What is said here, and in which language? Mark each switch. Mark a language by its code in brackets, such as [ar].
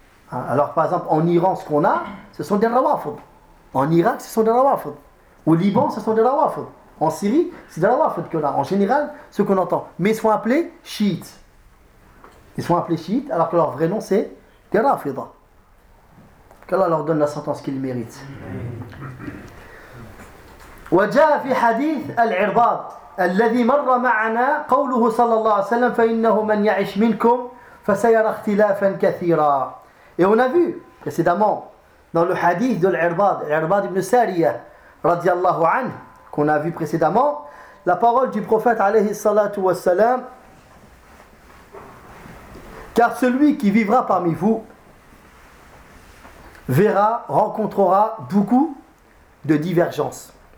[fr] Alors par exemple, en Iran, ce qu'on a, ce sont des Rawafid. En Irak, ce sont des Rawafid. Au Liban, ce sont des Rawafid. En Syrie, c'est des Rawafid qu'on a. En général, ce qu'on entend. Mais ils se font appeler Shiites. Ils se font appeler Shiites alors que leur vrai nom, c'est des Rafida. Qu'Allah leur donne la sentence qu'ils méritent. [ar] وجاء في حديث العرباض الذي مر معنا قوله صلى الله عليه وسلم فإنه من يعيش منكم فسيرى اختلافا كثيرا. [fr] Et on a vu précédemment dans le hadith de l'Irbad, l'Irbad ibn Sariya [ar] رضي الله عنه, [fr] qu'on a vu précédemment, la parole du prophète [ar] عليه الصلاة والسلام: [fr] car celui qui vivra parmi vous verra, rencontrera beaucoup de divergences.